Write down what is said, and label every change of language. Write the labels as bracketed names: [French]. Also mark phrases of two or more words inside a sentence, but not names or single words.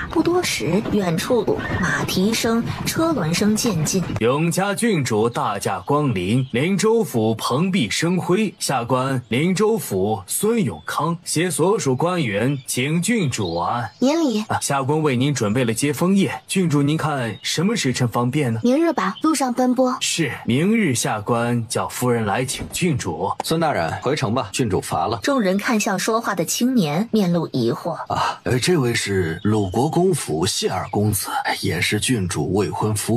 [Chinese] 不多時，遠處馬蹄聲、車輪聲漸近。永嘉郡主大駕光臨，靈州府蓬蓽生輝。下官靈州府孫永康攜所屬官員請郡主安。免禮。下官為您準備了接風宴，郡主您看什麼時辰方便呢？明日吧，路上奔波。是，明日下官叫夫人來請郡主。孫大人，回城吧，郡主乏了。众人看向說話的青年，面露疑惑。這位是魯國公府謝二公子，也是郡主未婚夫。